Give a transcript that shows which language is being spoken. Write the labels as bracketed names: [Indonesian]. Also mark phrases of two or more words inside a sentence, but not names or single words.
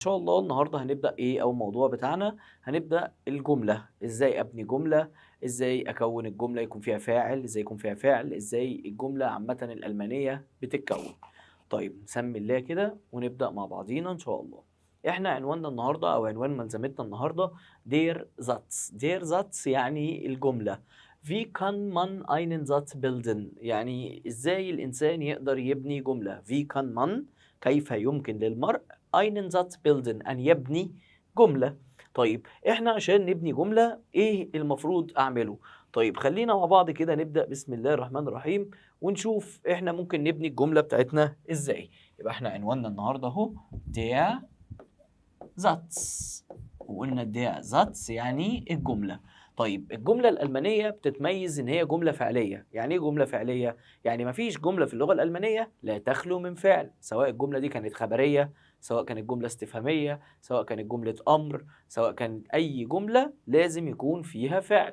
[Arabic] شاء الله النهارده هنبدأ إيه أول موضوع بتاعنا. هنبدأ الجملة، إزاي أبني جملة، إزاي أكوّن الجملة يكون فيها فاعل، إزاي يكون فيها فعل، إزاي الجملة عامةً الألمانية بتتكوّن. طيب نسمّي الله كده ونبدأ مع بعضينا إن شاء الله. إحنا عنواننا النهارده أو عنوان ملزمتنا النهارده [German] der Satz. der Satz [Arabic] يعني الجملة. [German] Wie kann man einen Satz bilden؟ [Arabic] يعني إزاي الإنسان يقدر يبني جملة. [German] Wie kann man [Arabic] كيف يمكن للمرء [German] einen Satz bilden [Arabic] أن يبني جملة. طيب إحنا عشان نبني جملة إيه المفروض أعمله؟ طيب خلّينا مع بعض كده نبدأ بسم الله الرحمن الرحيم ونشوف إحنا ممكن نبني الجملة بتاعتنا إزاي. يبقى إحنا عنواننا النهارده أهو [German] der Satz [Arabic] وقُلنا [German] der Satz [Arabic] يعني الجملة. طيب الجملة الألمانية بتتميز إن هي جملة فعلية. يعني إيه جملة فعلية؟ يعني ما فيش جملة في اللغة الألمانية لا تخلو من فعل، سواء الجملة دي كانت خبرية، سواء كانت جملة استفهامية، سواء كانت جملة أمر، سواء كانت أي جملة لازم يكون فيها فعل.